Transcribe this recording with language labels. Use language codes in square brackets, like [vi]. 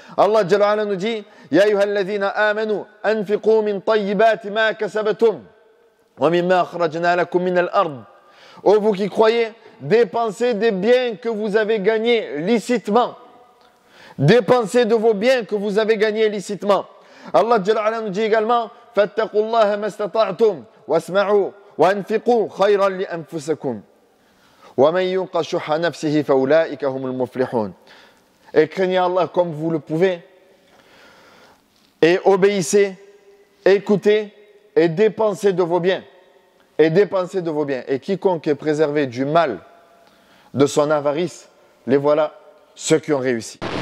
[ar] Allah Jalla wa ala [fr] nous dit [ar] يا أيها الذين آمنوا أنفقوا من طيبات ما كسبتم ومما أخرجنا لكم من الأرض. [fr] Ô vous qui croyez, dépensez des biens que vous avez gagnés licitement. Dépensez de vos biens que vous avez gagnés licitement. [ar] Allah Jalla wa ala [fr] nous dit également [ar] فاتقوا الله ما استطعتم واسمعوا وأنفقوا خيرا لأنفسكم ومن يوق شح نفسه فأولئك هم المفلحون. [fr] Et craignez Allah comme vous le pouvez, et obéissez, écoutez, et dépensez de vos biens. Et dépensez de vos biens. Et quiconque est préservé du mal de son avarice, les voilà ceux qui ont réussi.